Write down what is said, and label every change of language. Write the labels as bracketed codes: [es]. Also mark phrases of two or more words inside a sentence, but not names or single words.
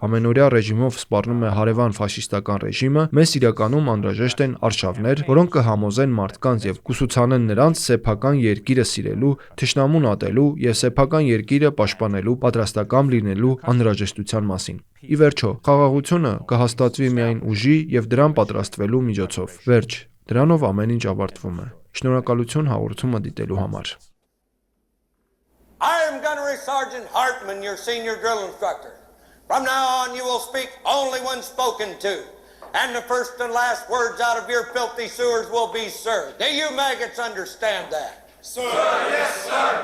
[hy] ամենօրյա ռեժիմով սպառնում է հարևան ֆաշիստական ռեժիմը, մեզ իրականում անհրաժեշտ են արշավներ, որոնք կհամոզեն մարդկանց եւ կուսուցանեն նրանց սեփական երկիրը սիրելու, թշնամուն ատելու եւ սեփական երկիրը պաշտպանելու պատրաստական լինելու անհրաժեշտության մասին։ Ի վերջո, խաղաղությունը կհաստատվի միայն ուժի եւ դրան պատրաստվելու միջոցով։ Վերջ, դրանով ամեն ինչ ավարտվում է։ Շնորհակալություն հաղորդումը դիտելու համար։ [en] I am Gunnery Sergeant Hartman, your senior drill instructor. From now on, you will speak only when spoken to, and the first and last words out of your filthy sewers will be "sir." Do you maggots understand that? Sir, yes, sir.